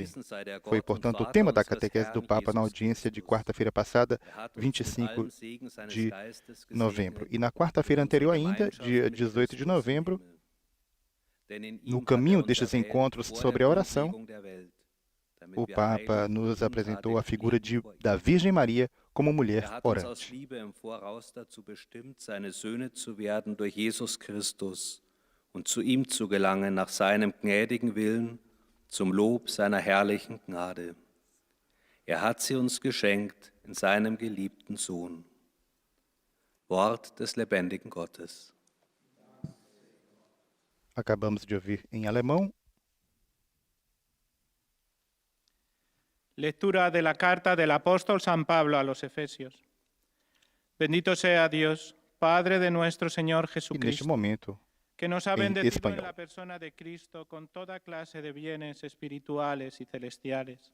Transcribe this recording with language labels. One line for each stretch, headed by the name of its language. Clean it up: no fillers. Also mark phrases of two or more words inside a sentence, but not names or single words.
Portuguese: Foi, portanto, o tema da catequese do Papa na audiência de quarta-feira passada, 25 de novembro. E na quarta-feira anterior ainda, dia 18 de novembro, no caminho destes encontros sobre a oração, o Papa nos apresentou a figura da Virgem Maria como mulher orante.
German: Seine Söhne zu werden durch Jesus Christus und zu ihm zu gelangen nach seinem gnädigen Willen zum Lob seiner herrlichen Gnade. Hat sie uns geschenkt in seinem geliebten Sohn. Wort des lebendigen Gottes.
Portuguese: Acabamos de ouvir em alemão.
Spanish: Lectura de la carta del apóstol San Pablo a los Efesios. Bendito sea Dios, Padre de nuestro Señor
Portuguese: E neste
Spanish: Jesucristo,
Portuguese: momento,
Spanish: que nos ha
Portuguese: en
Spanish: bendecido
Portuguese: español.
Spanish: en la persona de Cristo con toda clase de bienes espirituales y celestiales.